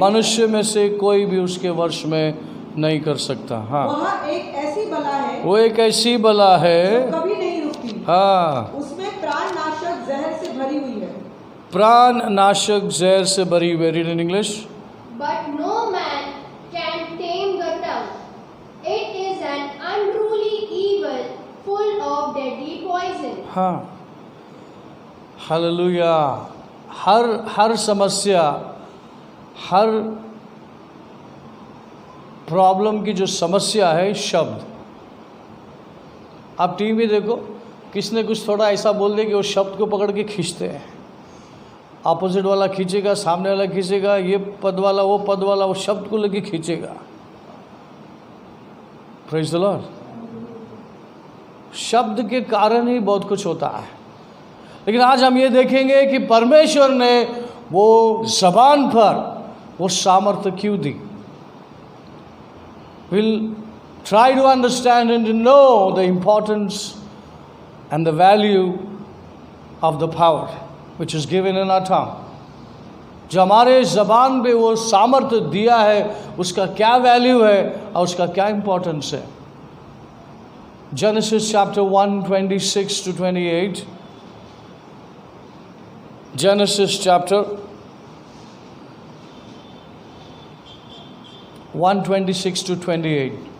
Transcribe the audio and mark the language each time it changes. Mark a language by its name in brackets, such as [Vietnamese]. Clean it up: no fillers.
[Hindi] मनुष्य में से कोई भी उसके वश में नहीं कर सकता। हाँ, वह एक ऐसी बला है, वो एक ऐसी बला है जो कभी नहीं रुकती। हाँ, उसमें प्राणनाशक जहर से भरी हुई है। प्राणनाशक जहर से भरी हुई। [English] Read in English. But no man can tame the tongue. It is an unruly evil full of deadly poison. [Hindi] हाँ, हालेलुया। हर समस्या, हर प्रॉब्लम की जो समस्या है शब्द। आप टीवी देखो, किसने कुछ थोड़ा ऐसा बोल दे कि वो शब्द को पकड़ के खींचते हैं। अपोजिट वाला खींचेगा, सामने वाला खींचेगा, ये पद वाला, वो पद वाला, वो शब्द को लेके खींचेगा। [English] Praise the Lord. [Hindi] शब्द के कारण ही बहुत कुछ होता है। लेकिन आज हम ये देखेंगे कि परमेश्वर ने वो ज़बान पर वो सामर्थ्य क्यों दी। [English] We'll try to understand and to know the importance and the value of the power which is given in our tongue. [Hindi] जो हमारे ज़बान पे वो सामर्थ्य दिया है, उसका क्या वैल्यू है और उसका क्या इम्पोर्टेंस है। [English] Genesis chapter 1:26-28. Genesis chapter 1:26-28.